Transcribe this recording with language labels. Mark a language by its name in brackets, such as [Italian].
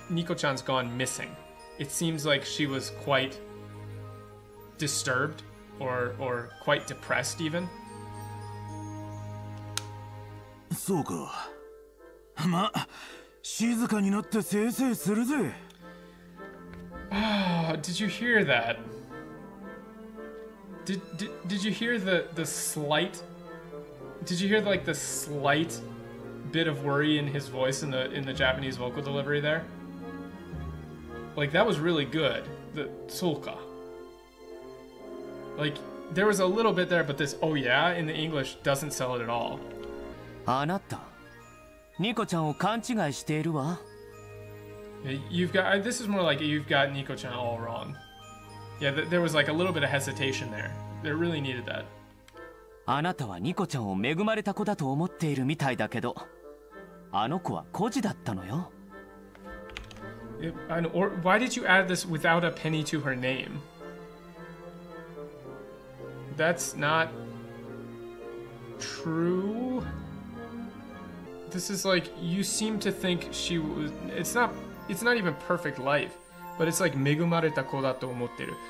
[English] Nico-chan's gone missing. It seems like she was quite disturbed or quite depressed even. [Japanese] そうか。ま、静かになってせいせいするぜ。 [English] Did you hear that? Did you hear the slight? Did you hear like the slight bit of worry in his voice in the Japanese vocal delivery there? Like that was really good. The soka. Like there was a little bit there, but this oh yeah in the English doesn't sell it at all. [Japanese] あなた、ニコちゃんを勘違いしているわ。 [English] You've got this is more like you've got Nico-chan all wrong. Yeah, there was like a little bit of hesitation there. They really needed that. [Japanese] あなたはニコちゃんを恵まれた子だと思っているみたいだけど、あの子は孤児だったのよ。 [English] Or why did you add this without a penny to her name? that's not true. This is like, you seem to think she was, it's not even perfect life, but it's like [Japanese] megumareta ko da to omotteru.